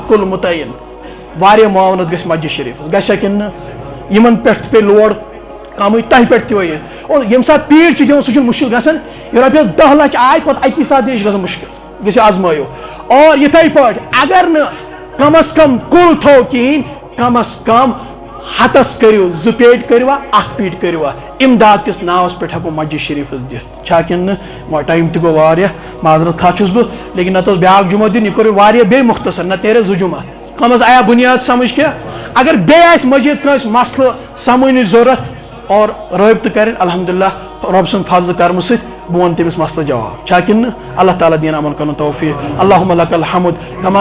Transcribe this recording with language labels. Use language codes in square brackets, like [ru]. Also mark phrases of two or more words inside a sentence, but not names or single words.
[ks] کل متعین، واریاہ معاونت گژھِ مسجد شریف گژھِ کن یمن پٮ۪ٹھ پے لوڑ کمٕے تۄہہِ پٮ۪ٹھ تہِ وٲیِتھ، اور ییٚمہِ ساتہٕ پیٖٹ چھِ دِوان سُہ چھُنہٕ مُشکل گژھان، یہ رۄپیس 10 لچھ آے پتہٕ اکی ساتہٕ یہِ چھِ گژھان مُشکل، گژھِ آزمٲیو، اور یِتھَے پٲٹھۍ اگر نہٕ کم از کم کُل تھوٚو کِہیٖنۍ، کم از کم ہتس کٔرِو 2 پیٖٹ کٔرِوا 1 پیٖٹ کٔرِوا، امداد کِس ناوس پٮ۪ٹھ ہٮ۪کو مسجد شریفس دِتھ، چھا کِنہٕ نہٕ؟ ٹایم تہِ گوٚو واریاہ، معذرت خواہ چھُس بہٕ، لیکن نتہٕ اوس بیٛاکھ جمعہ دیُن، یہِ کوٚر واریاہ بیٚیہِ مختصر، نتہٕ نیرِ 2 جمعہ، کم از آیا بنیاد سمجھ کینٛہہ، اگر بیٚیہِ آسہِ مزیٖد کٲنٛسہِ مسلہٕ سمجھنٕچ ضروٗرت اور رٲبطہٕ کریں، الحمدللہ رب سُنٛد فضل کرمہٕ سۭتۍ بہٕ وَنہٕ تٔمِس مسلہٕ جواب، چھا کِنہٕ نہٕ؟ اللہ تعالیٰ دِیِن یِمن کرُن توفیٖق، [ar] اللہُمہ لک الحمد کما